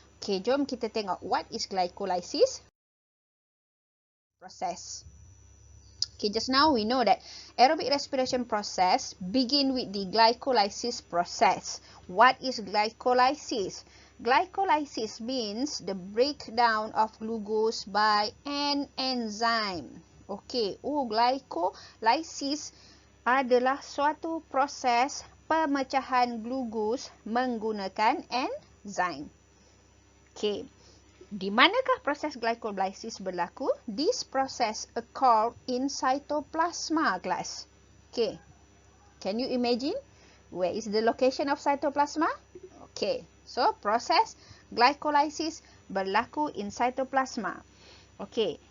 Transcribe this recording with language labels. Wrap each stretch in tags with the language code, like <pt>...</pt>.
<ms>Okey, jom kita tengok</ms> <en>what is glycolysis process. Okay, just now we know that aerobic respiration process begin with the glycolysis process. What is glycolysis? Glycolysis means the breakdown of glucose by an enzyme.</en> <ms>Okay, glycolysis adalah suatu proses pemecahan glukos menggunakan enzim. Okay. Di manakah proses glycolysis berlaku?</ms> <en>This process occur in cytoplasma, class. Okay. Can you imagine where is the location of cytoplasma? Okay.</en> <ms>So, proses glycolysis berlaku in cytoplasma. Okay.</ms>